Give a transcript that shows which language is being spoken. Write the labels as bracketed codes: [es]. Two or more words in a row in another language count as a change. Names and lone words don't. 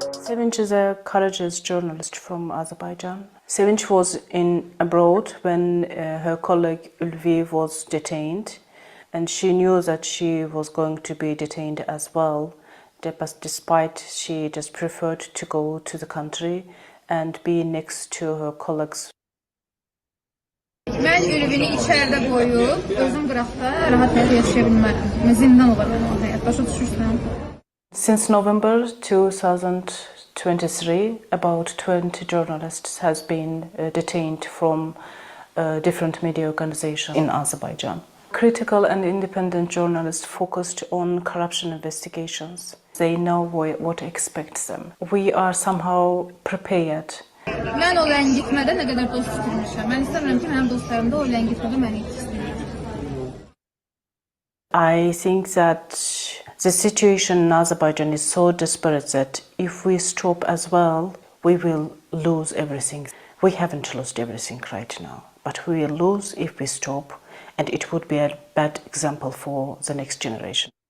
[en] Sevinç is a courageous journalist from Azerbaijan. Sevinç was abroad when her colleague Ulvi was detained, and she knew that she was going to be detained as well. But despite, she just preferred to go to the country and be next to her colleagues. [az] Mən Ülvini içəridə qoyub, özüm qıraqda rahat həyat yaşaya bilmərəm. Zindan olar mənim o həyat. Başa düşürsən? [en] Since November 2023, about 20 journalists has been detained from different media organizations in Azerbaijan. Critical and independent journalists focused on corruption investigations. They know what expects them. We are somehow prepared. [az] Mən o ləngitmədə nə qədər dost itirmişəm. Mən istəmirəm ki, mənim dostlarım da o ləngitmədə məni itirsin. [en] I think that the situation in Azerbaijan is so desperate that if we stop as well, we will lose everything. We haven't lost everything right now, but we will lose if we stop, and it would be a bad example for the next generation.